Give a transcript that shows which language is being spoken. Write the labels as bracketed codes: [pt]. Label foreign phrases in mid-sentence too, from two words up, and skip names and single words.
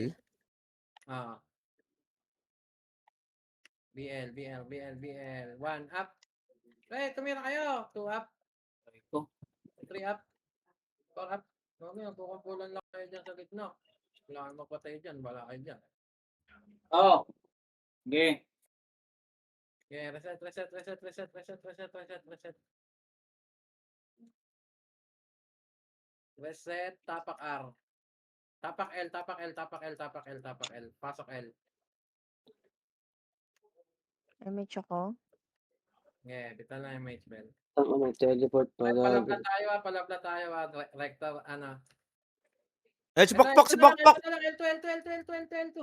[en] Ah. BL. 1 up. [tl] Pre, tumira kayo. [en] 2 up, [tl] Ito. [en] 3 up, 4 up. [tl] Mamaya, kukumpulan lang kayo dyan sa gitna. Wala kang magpatay dyan, bala kayo dyan. [en] Oh. Okay. Okay, reset. Reset, tapak R. [tl] Tapak L. Pasok L. Image ako. Okay, bitan lang yung [en] mage bell. [tl] Ang teleport pa gago. Palabla tayo. Rector, ano. Eh, si Pokpok. Ito na lang, L2.